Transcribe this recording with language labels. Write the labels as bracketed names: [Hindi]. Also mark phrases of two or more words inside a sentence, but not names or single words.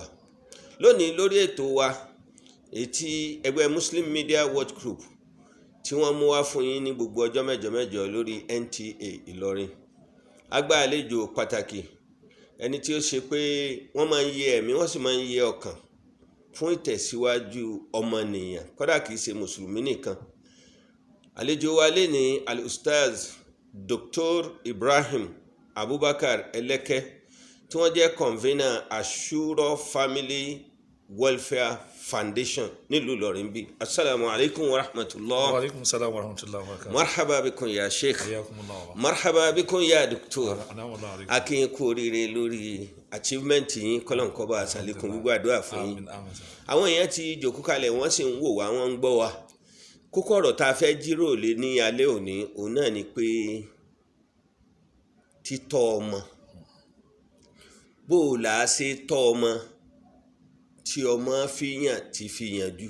[Yoruba] Lónìí lórí ètò wa èyí tí ẹgbẹ́ Muslim Media Watch Group tí wọ́n mú wá fún yín ní gbogbo ọjọ́ mẹ́jọ mẹ́jọ lórí NTA Ìlọrin, a gba àlejò pàtàkì, ẹni tí ó ṣe pé wọ́n máa ń yẹ ẹ̀mí wọ́n sì máa ń yẹ ọkàn fún ìtẹ̀síwájú ọmọnìyàn, kódà kìí ṣe mùsùlùmí nìkan. Àlejò wa lé ní Al-Ustaz Dr. Ibrahim Abubakar Eleke tí wọ́n jẹ́ convener Ashura Family Welfare Foundation nílùú Ìlọrin bí. [Arabic] السلام عليكم ورحمة الله. وعليكم السلام ورحمة الله وبركاته. مرحبا بكم يا شيخ. Hayyakumullah. مرحبا بكم يا doctor. أنعم الله عليكم. [Yoruba] Akin kú oríire lórí achievement yín, kọ́lọ́n kó bá àṣàlékún gbogbo àdúrà fún yín. Àwọn èèyàn ti jókòó kalẹ̀, wọ́n sì ń wò wá, wọ́n ń gbọ́ wa. Kókó ọ̀rọ̀ tá a fẹ́ jíròrò lé ní alẹ́ òní, òun náà ni pé títọ́ ọmọ. Bó o là á ṣe tọ́ ọmọ tí ọmọ fìyàn ti fi yànjú.